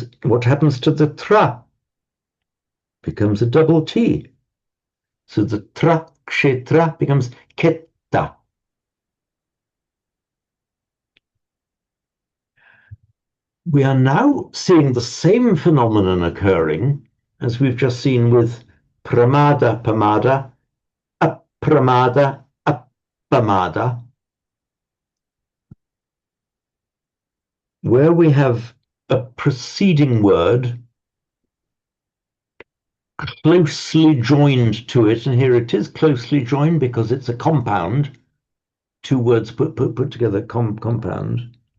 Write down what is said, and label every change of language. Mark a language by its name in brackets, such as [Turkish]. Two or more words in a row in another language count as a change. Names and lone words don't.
[English] What happens to the tra? Becomes a double T. So the tra, kshetra becomes ketta. We are now seeing the same phenomenon occurring as we've just seen with [Pali] pramada, pamada, apramada, appamada, [English] where we have a preceding word closely joined to it, and here it is closely joined because it's a compound, two words put together, compound.